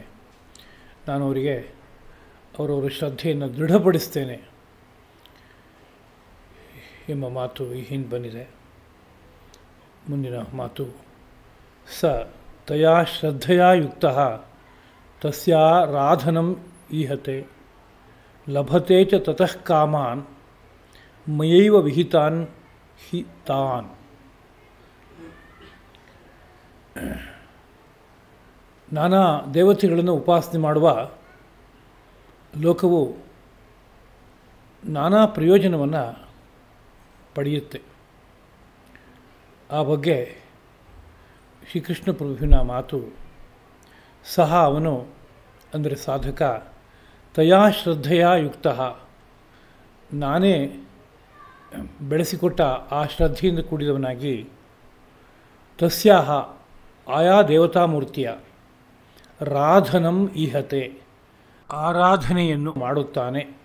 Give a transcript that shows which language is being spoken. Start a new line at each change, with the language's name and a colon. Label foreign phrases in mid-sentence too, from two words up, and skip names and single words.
Kannada: ನಾನು ಅವರಿಗೆ ಅವರವರ ಶ್ರದ್ಧೆಯನ್ನು ದೃಢಪಡಿಸ್ತೇನೆ ಎಂಬ ಮಾತು ಈ ಹಿಂದೆ ಬಂದಿದೆ. ಮುಂದಿನ ಮಾತು,
Sanskrit: ಸ ತಯಾ ಶ್ರದ್ಧೆಯಾ ಯುಕ್ತಃ ತಸ್ಯಾ ರಾಧನಂ ಈಹತೆ ಲಭತೆ ಚ ತತಃ ಕಾಮಾನ್ ಮಯೈವ ವಿಹಿತಾನ್ ಹಿ ತಾನ್.
Kannada: ನಾನಾ ದೇವತೆಗಳನ್ನು ಉಪಾಸನೆ ಮಾಡುವ ಲೋಕವು ನಾನಾ ಪ್ರಯೋಜನವನ್ನು ಪಡೆಯುತ್ತೆ. ಆ ಬಗ್ಗೆ ಶ್ರೀಕೃಷ್ಣ ಪ್ರಭುವಿನ ಮಾತು, ಸಹ ಅವನು ಅಂದರೆ ಸಾಧಕ
Sanskrit: ತಯಾ ಶ್ರದ್ಧೆಯ ಯುಕ್ತಃ,
Kannada: ನಾನೇ ಬೆಳೆಸಿಕೊಟ್ಟ ಆ ಶ್ರದ್ಧೆಯಿಂದ ಕೂಡಿದವನಾಗಿ, ತಸ್ಯಾಹ ಆಯಾ ದೇವತಾಮೂರ್ತಿಯ
Sanskrit: ರಾಧನಂ ಈಹತೆ
Kannada: ಆರಾಧನೆಯನ್ನು ಮಾಡುತ್ತಾನೆ.